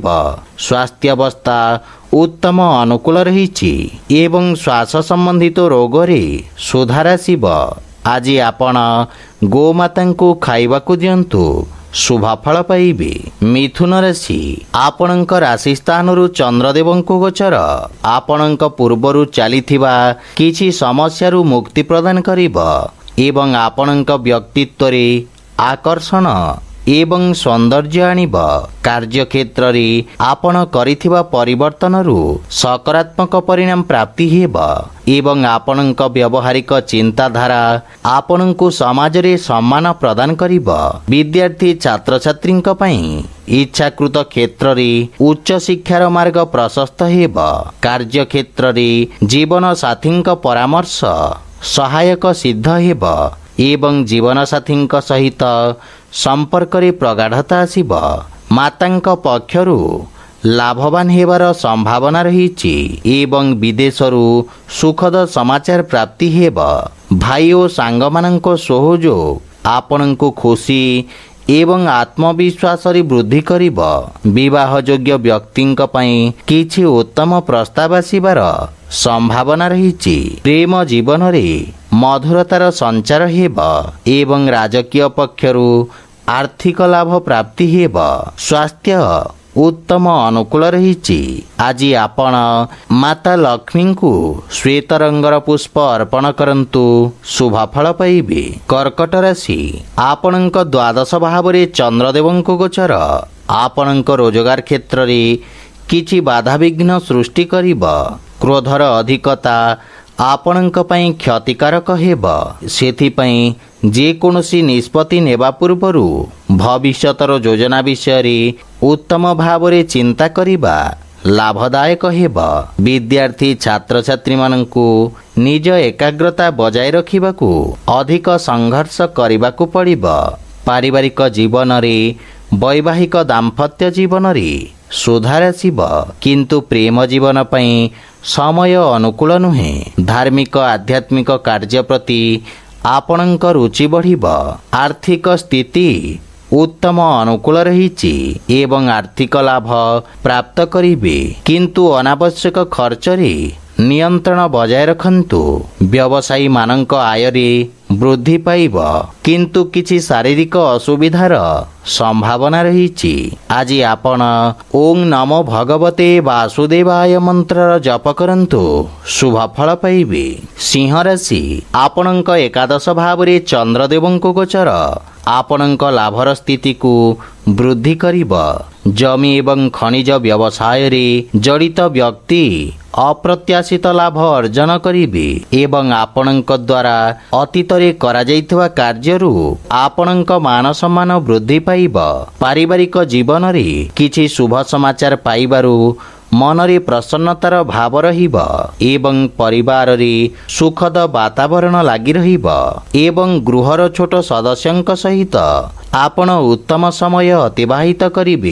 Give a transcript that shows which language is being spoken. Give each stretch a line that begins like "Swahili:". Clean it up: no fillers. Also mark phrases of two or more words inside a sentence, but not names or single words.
Odia: ସ୍ୱାସ୍ଥ୍ୟ ଅବସ୍ଥା ଉତ୍ତମ ଅନୁକୂଳ ରହିଛି ଏବଂ ଶ୍ୱାସ ସମ୍ବନ୍ଧିତ ରୋଗ ରେ ସୁଧାର ଆସିବ। ଆଜି ଆପଣ ଗୋମାତା କୁ ଖାଇବାକୁ ଦିଅନ୍ତୁ ଶୁଭଫଳ ପାଇବେ। ମିଥୁନ ରାଶି ଆପଣଙ୍କ ରାଶି ସ୍ଥାନରୁ ଚନ୍ଦ୍ରଦେବଙ୍କ ଗୋଚର ଆପଣଙ୍କ ପୂର୍ବରୁ ଚାଲିଥିବା କିଛି ସମସ୍ୟାରୁ ମୁକ୍ତି ପ୍ରଦାନ କରିବ ଏବଂ ଆପଣଙ୍କ ବ୍ୟକ୍ତିତ୍ୱ ରେ ଆକର୍ଷଣ ଏବଂ ସୌନ୍ଦର୍ଯ୍ୟ ଆଣିବ। କାର୍ଯ୍ୟକ୍ଷେତ୍ର ରେ ଆପଣ କରିଥିବା ପରିବର୍ତ୍ତନରୁ ସକାରାତ୍ମକ ପରିଣାମ ପ୍ରାପ୍ତି ହେବ ଏବଂ ଆପଣଙ୍କ ବ୍ୟବହାରିକ ଚିନ୍ତାଧାରା ଆପଣଙ୍କୁ ସମାଜ ରେ ସମ୍ମାନ ପ୍ରଦାନ କରିବ। ବିଦ୍ୟାର୍ଥୀ ଛାତ୍ର ଛାତ୍ରୀଙ୍କ ପାଇଁ ଇଚ୍ଛାକୃତ କ୍ଷେତ୍ର ରେ ଉଚ୍ଚ ଶିକ୍ଷାର ମାର୍ଗ ପ୍ରଶସ୍ତ ହେବ। କାର୍ଯ୍ୟକ୍ଷେତ୍ର ରେ ଜୀବନ ସାଥୀଙ୍କ ପରାମର୍ଶ ସହାୟକ ସିଦ୍ଧ ହେବ ଏବଂ ଜୀବନ ସାଥୀଙ୍କ ସହିତ ସମ୍ପର୍କ ରେ ପ୍ରଗାଢ଼ତା ଆସିବ। ମାତାଙ୍କ ପକ୍ଷରୁ ଲାଭବାନ ହେବାର ସମ୍ଭାବନା ରହିଛି ଏବଂ ବିଦେଶରୁ ସୁଖଦ ସମାଚାର ପ୍ରାପ୍ତି ହେବ। ଭାଇ ଓ ସାଙ୍ଗମାନଙ୍କ ସହଯୋଗ ଆପଣଙ୍କ ଖୁସି ଏବଂ ଆତ୍ମବିଶ୍ୱାସ ରେ ବୃଦ୍ଧି କରିବ। ବିବାହ ଯୋଗ୍ୟ ବ୍ୟକ୍ତିଙ୍କ ପାଇଁ କିଛି ଉତ୍ତମ ପ୍ରସ୍ତାବ ଆସିବାର ସମ୍ଭାବନା ରହିଛି। ପ୍ରେମ ଜୀବନ ରେ ମଧୁରତାର ସଞ୍ଚାର ହେବ ଏବଂ ରାଜକୀୟ ପକ୍ଷରୁ ଆର୍ଥିକ ଲାଭ ପ୍ରାପ୍ତି ହେବ। ସ୍ୱାସ୍ଥ୍ୟ ଉତ୍ତମ ଅନୁକୂଳ ରହିଛି। ଆଜି ଆପଣ ମାତା ଲକ୍ଷ୍ମୀ କୁ ଶ୍ୱେତ ରଙ୍ଗର ପୁଷ୍ପ ଅର୍ପଣ କରନ୍ତୁ ଶୁଭ ଫଳ ପାଇବେ। କର୍କଟ ରାଶି ଆପଣଙ୍କ ଦ୍ୱାଦଶ ଭାବ ରେ ଚନ୍ଦ୍ରଦେବଙ୍କ ଗୋଚର ଆପଣଙ୍କ ରୋଜଗାର କ୍ଷେତ୍ର ରେ କିଛି ବାଧା ବିଘ୍ନ ସୃଷ୍ଟି କରିବ। କ୍ରୋଧର ଅଧିକତା ଆପଣଙ୍କ ପାଇଁ କ୍ଷତିକାରକ ହେବ। ସେଥି ପାଇଁ ଯେ କୌଣସି ନିଷ୍ପତ୍ତି ନେବା ପୂର୍ବରୁ ଭବିଷ୍ୟତର ଯୋଜନା ବିଷୟ ରେ ଉତ୍ତମ ଭାବ ରେ ଚିନ୍ତା କରିବା ଲାଭଦାୟକ ହେବ। ବିଦ୍ୟାର୍ଥୀ ଛାତ୍ର ଛାତ୍ରୀ ମାନଙ୍କୁ ନିଜ ଏକାଗ୍ରତା ବଜାୟ ରଖିବାକୁ ଅଧିକ ସଂଘର୍ଷ କରିବାକୁ ପଡ଼ିବ। ପାରିବାରିକ ଜୀବନ ରେ ବୈବାହିକ ଦାମ୍ପତ୍ୟ ଜୀବନ ରେ ସୁଧାର ଆସିବ କିନ୍ତୁ ପ୍ରେମ ଜୀବନ ପାଇଁ ସମୟ ଅନୁକୂଳ ନୁହେଁ। ଧାର୍ମିକ ଆଧ୍ୟାତ୍ମିକ କାର୍ଯ୍ୟ ପ୍ରତି ଆପଣଙ୍କ ରୁଚି ବଢ଼ିବ। ଆର୍ଥିକ ସ୍ଥିତି ଉତ୍ତମ ଅନୁକୂଳ ରହିଛି ଏବଂ ଆର୍ଥିକ ଲାଭ ପ୍ରାପ୍ତ କରିବେ କିନ୍ତୁ ଅନାବଶ୍ୟକ ଖର୍ଚ୍ଚ ରେ ନିୟନ୍ତ୍ରଣ ବଜାୟ ରଖନ୍ତୁ। ବ୍ୟବସାୟୀ ମାନଙ୍କ ଆୟ ରେ ବୃଦ୍ଧି ପାଇବ କିନ୍ତୁ କିଛି ଶାରୀରିକ ଅସୁବିଧାର ସମ୍ଭାବନା ରହିଛି। ଆଜି ଆପଣ
Sanskrit: ओं नमो भगवते वासुदेवाय
Odia: ମନ୍ତ୍ର ଜପ କରନ୍ତୁ ଶୁଭ ଫଳ ପାଇବେ। ସିଂହ ରାଶି ଆପଣଙ୍କ ଏକାଦଶ ଭାବ ରେ ଚନ୍ଦ୍ରଦେବଙ୍କ ଗୋଚର ଆପଣଙ୍କ ଲାଭର ସ୍ଥିତି କୁ ବୃଦ୍ଧି କରିବ। ଜମି ଏବଂ ଖଣିଜ ବ୍ୟବସାୟ ରେ ଜଡ଼ିତ ବ୍ୟକ୍ତି ଅପ୍ରତ୍ୟାଶିତ ଲାଭ ଅର୍ଜନ କରିବେ ଏବଂ ଆପଣଙ୍କ ଦ୍ୱାରା ଅତୀତ ରେ କରା ଯାଇଥିବା କାର୍ଯ୍ୟରୁ ଆପଣଙ୍କ ମାନ ସମ୍ମାନ ବୃଦ୍ଧି ପାଇବ। ପାରିବାରିକ ଜୀବନ ରେ କିଛି ଶୁଭ ସମାଚାର ପାଇବାରୁ ମନ ରେ ପ୍ରସନ୍ନତାର ଭାବ ରହିବ ଏବଂ ପରିବାର ରେ ସୁଖଦ ବାତାବରଣ ଲାଗି ରହିବ ଏବଂ ଗୃହର ଛୋଟ ସଦସ୍ୟଙ୍କ ସହିତ ଆପଣ ଉତ୍ତମ ସମୟ ଅତିବାହିତ କରିବେ।